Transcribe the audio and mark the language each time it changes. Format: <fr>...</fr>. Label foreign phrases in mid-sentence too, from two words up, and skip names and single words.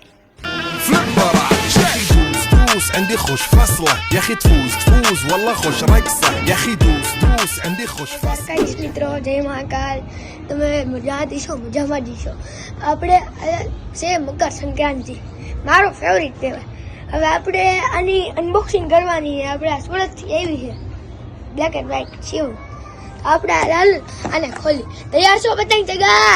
<ar>عندي خوش فصلة يا اخي تفوز والله خوش رقصة يا اخي دوس عندي خوش فصلة.</ar> <gu>ગાઈસ મિત્રો, જય મહાકાલ. તમે મજામાં જઈશો. આપણે છે મકર સંક્રાંતિ, મારો ફેવરિટ તહેવાર. હવે આપણે આની અનબોક્સિંગ કરવાની છે. આપણે આ સુરતથી આવી છે, બ્લેક એન્ડ વ્હાઈટ શિવ. આપણે આને ખોલી. તૈયાર છો પતંગ ચગા?</gu>